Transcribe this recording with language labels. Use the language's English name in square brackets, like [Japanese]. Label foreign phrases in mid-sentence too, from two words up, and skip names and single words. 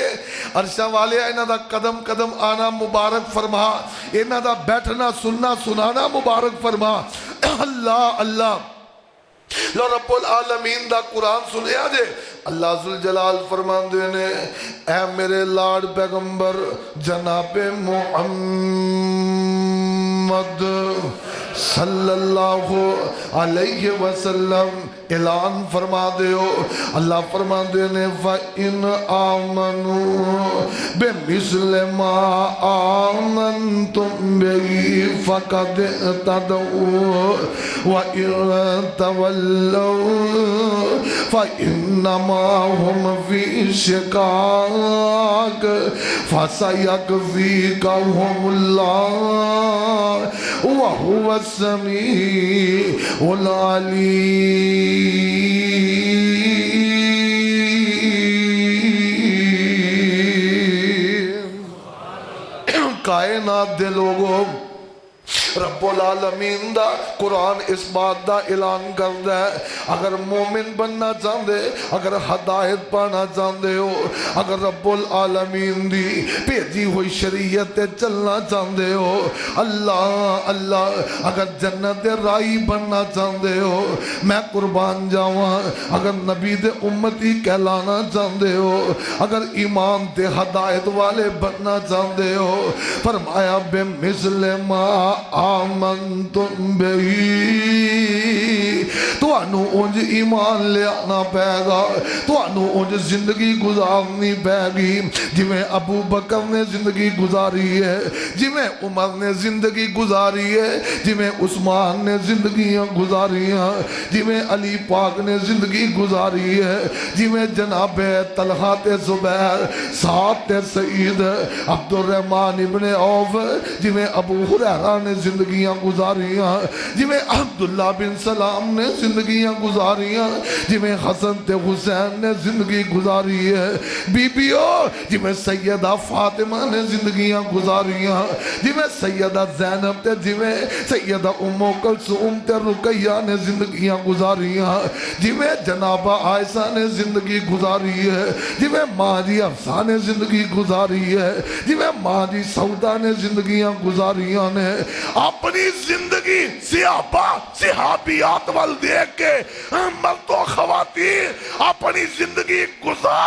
[Punjabi] عرشاں والے انہاں دا قدم قدم آنا مبارک فرما. انہاں دا بیٹھنا سننا سنانا مبارک فرما. اللہ اللہ لو رب العالمین دا قرآن سنیا جے. اللہ ذوالجلال فرمان دینے اے میرے لاڈ پیغمبر جناب محمد صلی اللہ علیہ وسلم اعلان فرما دیو. اللہ فرما دینے [Arabic] فَإِنْ آمَنُوا بِمِثْلِ مَا آمَنْتُمْ بِهِ فَقَدْ اهْتَدَوْا وَإِنْ تَوَلَّوْا فَإِنَّمَا هُمْ فِي شِقَاقٍ فَسَيَكْفِيكَهُمُ اللَّهُ وَهُوَ السَّمِيعُ العليم. [Punjabi] کائنات دے لوگوں رب العالمین دا قرآن اس بات دا اعلان کردا ہے اگر مومن بننا چاہندے اگر ہدایت پانا چاہندے ہو اگر رب العالمین دی بھیجی ہوئی شریعت تے چلنا چاہندے ہو اللہ اللہ اگر جنت دے رائی بننا چاہندے ہو میں قربان جاواں اگر نبی دے امتی کہلانا چاہندے ہو اگر ایمان تے ہدایت والے بننا چاہندے ہو فرمایا [Arabic] بے مثل ما آمنتم [Punjabi] بہی تو انو انج ایمان لے آنا پہے گا تو انو انج زندگی گزارنی پہے گی جویں ابو بکر نے زندگی گزاری ہے جویں عمر نے زندگی گزاری ہے جویں عثمان نے زندگیاں گزاری ہیں جویں علی پاک نے زندگی گزاری ہے جویں جناب طلحہ تے زبیر سعد تے سعید عبد الرحمن ابن عوف جویں ابو ہریرہ نے زندگیاں گزاریاں جویں عبداللہ بن سلام نے زندگیاں گزاریاں جویں حسن تے حسین نے زندگی گزاری ہے بیبیو جویں سیدہ فاطمہ نے زندگیاں گزاریاں جویں سیدہ زینب تے جویں سیدہ ام کلثوم تے رقیہ نے زندگیاں گزاریاں جویں جناب عائشہ نے زندگی گزاری ہے جویں ماں جی حفصہ نے زندگی گزاری ہے جویں ماں جی سعودہ نے زندگیاں گزاریاں نے اپنی زندگی صحابیات وال دیکھ کے مرد و خواتین اپنی زندگی گزار